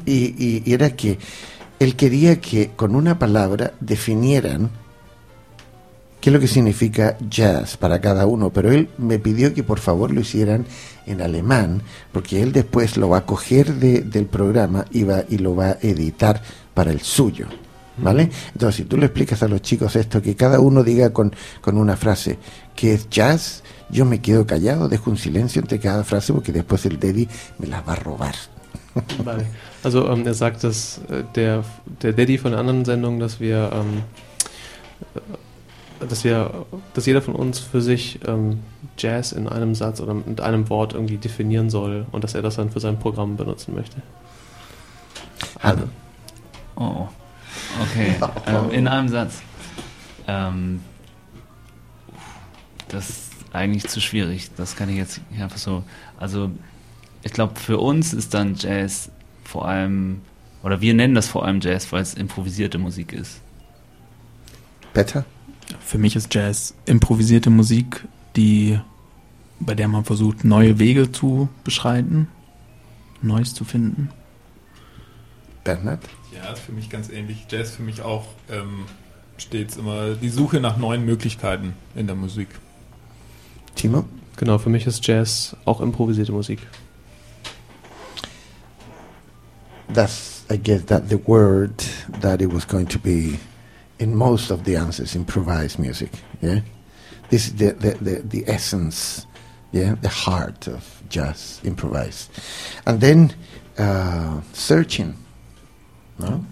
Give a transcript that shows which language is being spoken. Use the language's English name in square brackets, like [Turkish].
[Spanish] Y era que él quería que con una palabra definieran qué es lo que significa jazz para cada uno, pero él me pidió que por favor lo hicieran en alemán, porque él después lo va a coger del programa y lo va a editar para el suyo, ¿vale? Uh-huh. Entonces, si tú le explicas a los chicos esto, que cada uno diga con una frase qué es jazz, yo me quedo callado, dejo un silencio entre cada frase, porque después el Daddy me las va a robar. Vale. [German] Also er sagt, dass der Daddy von der anderen Sendung, dass jeder von uns für sich Jazz in einem Satz oder mit einem Wort irgendwie definieren soll und dass er das dann für sein Programm benutzen möchte. Hallo. Oh, okay. In einem Satz. Das ist eigentlich zu schwierig. Das kann ich jetzt einfach so... Also, ich glaube, für uns ist dann Jazz vor allem, oder wir nennen das vor allem Jazz, weil es improvisierte Musik ist. Peter? Für mich ist Jazz improvisierte Musik, bei der man versucht, neue Wege zu beschreiten, Neues zu finden. Bernhard? Ja, für mich ganz ähnlich. Jazz für mich auch stets immer die Suche nach neuen Möglichkeiten in der Musik. Timo? Genau, für mich ist Jazz auch improvisierte Musik. [English] That's, I guess, that the word that it was going to be in most of the answers, improvised music, yeah? This is the essence, yeah? The heart of jazz, improvised. And then searching, no?